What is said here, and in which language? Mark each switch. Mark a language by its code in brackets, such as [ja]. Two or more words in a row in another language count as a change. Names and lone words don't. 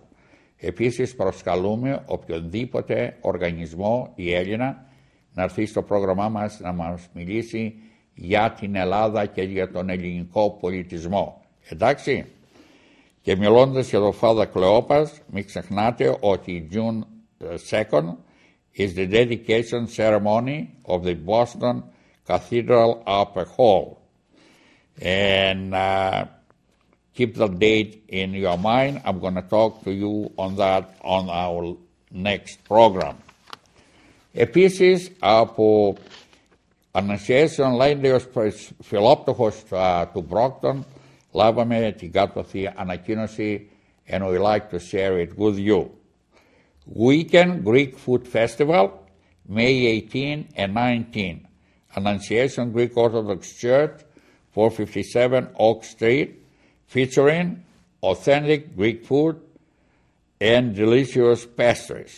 [el] Επίσης προσκαλούμε οποιονδήποτε οργανισμό ή Έλληνα να έρθει στο πρόγραμμά μας να μας μιλήσει για την Ελλάδα και για τον ελληνικό πολιτισμό. Εντάξει. Και μιλώντας για το Father Cleopas, μην ξεχνάτε ότι [en] June 2nd is the dedication ceremony of the Boston Cathedral Upper Hall. And keep the date in your mind. I'm going to talk to you on that on our next program. [el] Επίσης, από Annunciation Λάιντεος Φιλόπτωχος του Brockton, λάβαμε την κάτωθη ανακοίνωση [en] and we like to share it with you. Weekend Greek Food Festival, May 18 and 19. Annunciation Greek Orthodox Church, 457 Oak Street, featuring authentic Greek food and delicious pastries.